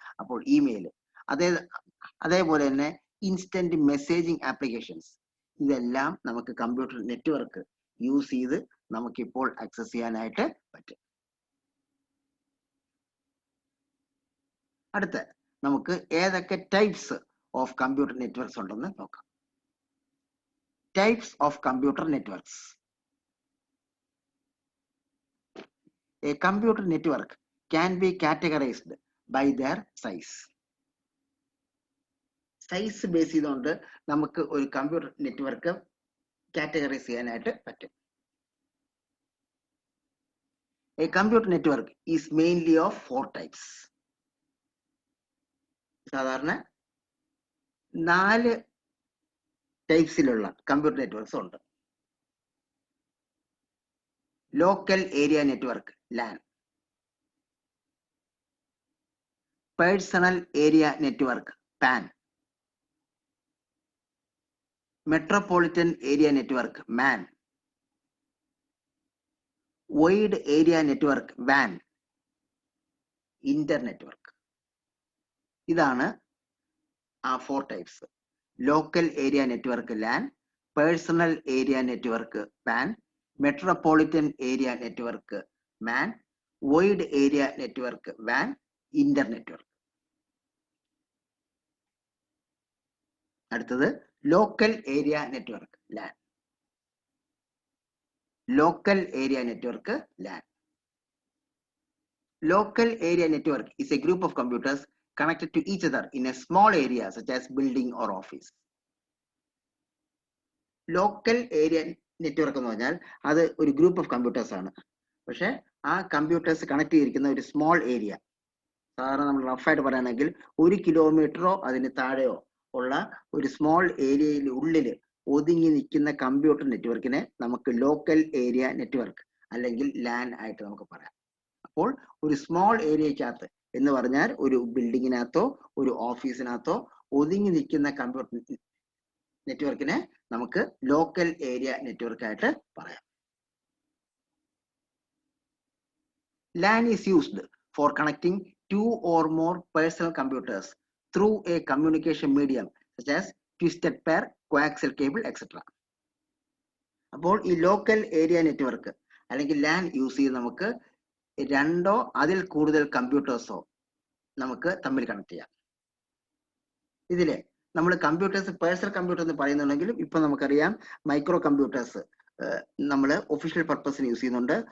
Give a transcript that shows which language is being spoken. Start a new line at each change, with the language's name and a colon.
Malayalam: അപ്പോൾ ഇമെയിൽ, അതേപോലെ തന്നെ ഇൻസ്റ്റന്റ് മെസ്സേജിങ് ആപ്ലിക്കേഷൻസ്, ഇതെല്ലാം നമുക്ക് കമ്പ്യൂട്ടർ നെറ്റ്വർക്ക് യൂസ് ചെയ്ത് നമുക്കിപ്പോൾ ആക്സസ് ചെയ്യാനായിട്ട് പറ്റും. അടുത്ത നമുക്ക് ഏതൊക്കെ ടൈപ്സ് ഓഫ് കമ്പ്യൂട്ടർ നെറ്റ്വർക്ക്സ് ഉണ്ടെന്ന് നോക്കാം.
English: Types of computer networks. A computer network can be categorized by their size.
Malayalam: Size base ചെയ്തുകൊണ്ട് നമുക്ക് ഒരു കമ്പ്യൂട്ടർ നെറ്റ്വർക്ക് കാറ്റഗറൈസ് ചെയ്യാനായിട്ട് പറ്റും.
English: A computer network is mainly of 4 types.
Malayalam: സാധാരണ 4 ടൈപ്സിലുള്ള കമ്പ്യൂട്ടർ നെറ്റ്വർക്ക്സ് ഉണ്ട്.
English: Local area network LAN, personal area network PAN, metropolitan area network MAN, wide area network WAN, inter network.
Malayalam: ഇതാണ് ആ
English: 4 types. Local area network LAN, personal area network PAN, metropolitan area network MAN, wide area network WAN, inter network. അടുത്തത് local area network LAN. Local area network LAN. Local area network is a group of computers connected to each other in a small area such as building or office.
Malayalam: Local area network എന്ന് പറഞ്ഞാൽ അത് ഒരു group of computers ആണ്. പക്ഷെ ആ computers connect ചെയ്തിരിക്കുന്ന ഒരു small area, സാധാരണ നമ്മൾ റഫായിട്ട് പറയുകയാണെങ്കിൽ 1 കിലോമീറ്ററോ അതിന് താഴെയോ ഉള്ള ഒരു സ്മോൾ ഏരിയയിൽ ഉള്ളിൽ ഒതുങ്ങി നിൽക്കുന്ന കമ്പ്യൂട്ടർ നെറ്റ്വർക്കിനെ നമുക്ക് ലോക്കൽ ഏരിയ നെറ്റ്വർക്ക് അല്ലെങ്കിൽ LAN ആയിട്ട് നമുക്ക് പറയാം. അപ്പോൾ ഒരു സ്മോൾ ഏരിയക്കകത്ത് എന്ന് പറഞ്ഞാൽ ഒരു ബിൽഡിങ്ങിനകത്തോ ഒരു ഓഫീസിനകത്തോ ഒതുങ്ങി നിൽക്കുന്ന കമ്പ്യൂട്ടർ നെറ്റ്വർക്കിനെ നമുക്ക് ലോക്കൽ ഏരിയ നെറ്റ്വർക്ക് ആയിട്ട് പറയാം.
English: LAN is used for connecting 2 or more personal computers through a communication medium such as twisted pair, coaxial cable, etc.
Malayalam: അപ്പോൾ ഈ ലോക്കൽ ഏരിയ നെറ്റ്വർക്ക് അല്ലെങ്കിൽ LAN യൂസ് ചെയ്ത് നമുക്ക് 2 അതിൽ കൂടുതൽ കമ്പ്യൂട്ടേഴ്സോ നമുക്ക് തമ്മിൽ കണക്ട് ചെയ്യാം. ഇതില് നമ്മൾ കമ്പ്യൂട്ടേഴ്സ് പേഴ്സണൽ കമ്പ്യൂട്ടർ എന്ന് പറയുന്നുണ്ടെങ്കിലും ഇപ്പൊ നമുക്കറിയാം മൈക്രോ കമ്പ്യൂട്ടേഴ്സ് നമ്മൾ ഒഫീഷ്യൽ പർപ്പസിന് യൂസ് ചെയ്യുന്നുണ്ട്.